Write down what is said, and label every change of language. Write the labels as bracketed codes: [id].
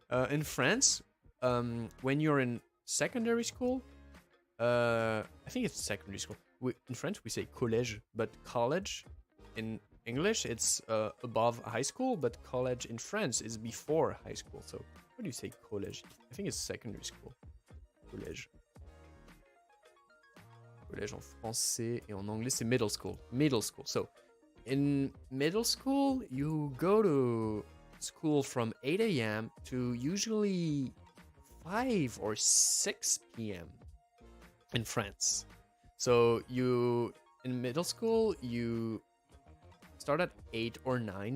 [en] In France, when you're in secondary school, I think it's secondary school. In French, we say collège, but college in English, it's above high school, but college in France is before high school. So what do you say collège? I think it's secondary school. [fr] Collège. Collège en français et en anglais, c'est middle school. [en] Middle school. So in middle school, you go to school from 8 a.m. to usually 5 or 6 p.m. in France. So you, in middle school, you start at 8 or 9.